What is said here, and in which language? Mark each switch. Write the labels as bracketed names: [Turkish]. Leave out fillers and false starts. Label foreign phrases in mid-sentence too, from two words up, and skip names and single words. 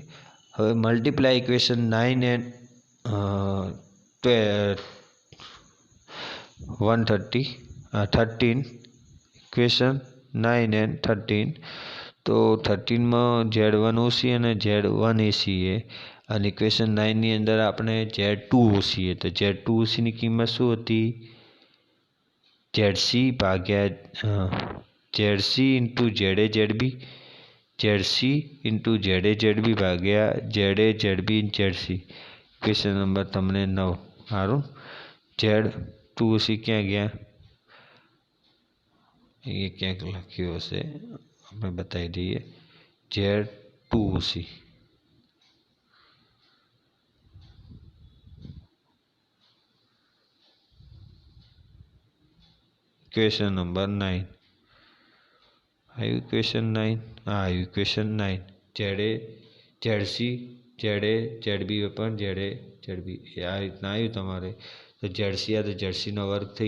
[Gujarati] હવે [English] multiply equation 9 and 13 equation 9 and 13 [Gujarati] તો 13માં Z1 OC અને Z1 AC એ અને ઇક્વેશન 9 ની અંદર આપણે Z2 OC એ તો Z2 OC ની કિંમત શું હતી ZC ભાગ્યા ZC ઇન્ટુ ZA ZB ZC ઇન્ટુ ZA ZB ભાગ્યા ZA ZB ZC [English] question number [Gujarati] તમને 9 સારું Z2 OC ક્યાં ગયા એ ક્યાંક લખ્યું હશે આપણે બતાવી દઈએ Z2 OC [English] question number [Gujarati] 9 આવ્યું ક્વેશ્ચન 9 આવ્યું ક્વેશ્ચન 9 ZA ZC ZA ZB પણ ZA ZB આ રીતના આવ્યું તમારે તો ZC આ તો ZCનો વર્ગ થઈ